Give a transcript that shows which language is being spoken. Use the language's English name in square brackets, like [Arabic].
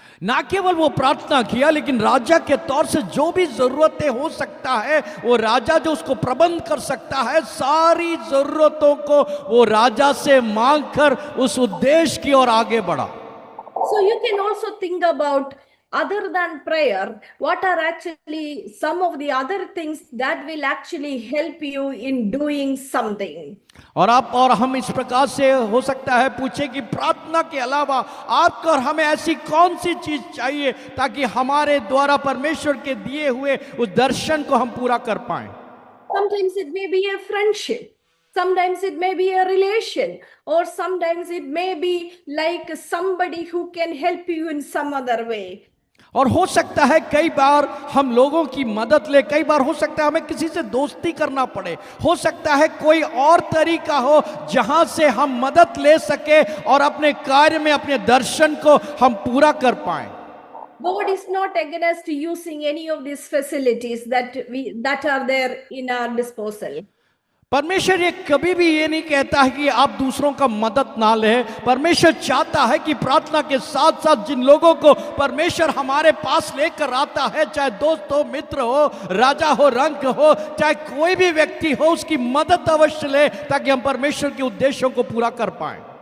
[Hindi] ना केवल वो प्रार्थना किया, लेकिन राजा के तौर से जो भी जरूरतें हो सकता है, वो राजा जो उसको प्रबंध कर सकता है, सारी जरूरतों को वो राजा से मांगकर उस उद्देश्य की ओर आगे बढ़ा. [English] So you can also think about, other than prayer, what are actually some of the other things that will actually help you in doing something. [Hindi] और हम इस प्रकार से हो सकता है पूछे कि प्रार्थना के अलावा आपको और हमें ऐसी कौन सी चीज चाहिए ताकि हमारे द्वारा परमेश्वर के दिए हुए उस दर्शन को हम पूरा कर पाएं. [English] Sometimes it may be a friendship, sometimes it may be a relation, or sometimes it may be like somebody who can help you in some other way. [Hindi] और हो सकता है कई बार हम लोगों की मदद ले, कई बार हो सकता है हमें किसी से दोस्ती करना पड़े, हो सकता है कोई और तरीका हो जहां से हम मदद ले सके और अपने कार्य में अपने दर्शन को हम पूरा कर पाएं. [English] God is not against using any of these facilities that are there in our disposal. [Hindi] परमेश्वर ये कभी भी ये नहीं कहता है कि आप दूसरों का मदद ना लें. परमेश्वर चाहता है कि प्रार्थना के साथ साथ जिन लोगों को परमेश्वर हमारे पास लेकर आता है, चाहे दोस्त हो, मित्र हो, राजा हो, रंग हो, चाहे कोई भी व्यक्ति हो, उसकी मदद अवश्य ले ताकि हम परमेश्वर के उद्देश्यों को पूरा कर पाएं.